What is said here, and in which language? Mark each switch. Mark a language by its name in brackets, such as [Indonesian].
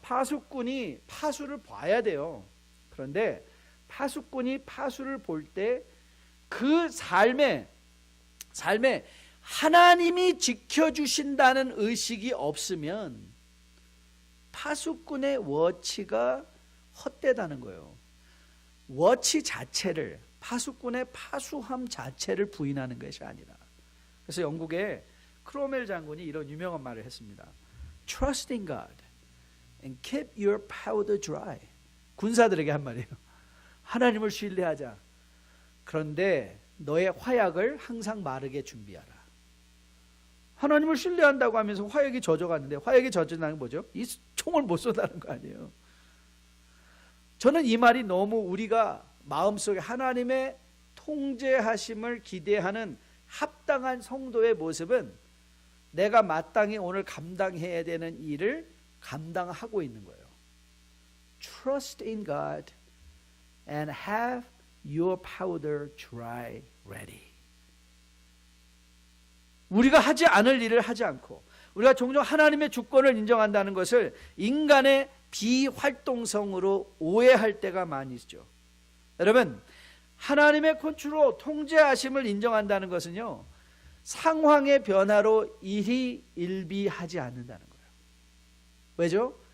[Korean] 파수꾼이 파수를 봐야 돼요. 그런데 파수꾼이 파수를 볼 때 그 삶에 하나님이 지켜주신다는 의식이 없으면 파수꾼의 워치가 헛되다는 거예요. 워치 자체를, 파수꾼의 파수함 자체를 부인하는 것이 아니라. 그래서 영국의 크로멜 장군이 이런 유명한 말을 했습니다. [English] Trust in God and keep your powder dry. [Korean] 군사들에게 한 말이에요. 하나님을 신뢰하자. 그런데 너의 화약을 항상 마르게 준비하라. 하나님을 신뢰한다고 하면서 화약이 젖어갔는데, 화약이 젖어나는 게 뭐죠? 이 총을 못 쏘다는 거 아니에요. 저는 이 말이 너무 우리가 마음속에 하나님의 통제하심을 기대하는 합당한 성도의 모습은 내가 마땅히 오늘 감당해야 되는 일을 감당하고 있는 거예요. [English] Trust in God and have your powder dry ready. [Korean] 우리가 하지 않을 일을 하지 않고, 우리가 종종 하나님의 주권을 인정한다는 것을 인간의 비활동성으로 오해할 때가 많이 있죠. 여러분, 하나님의 컨트롤, 통제하심을 인정한다는 것은요, 상황의 변화로 일희일비하지 않는다는 거예요. 왜죠?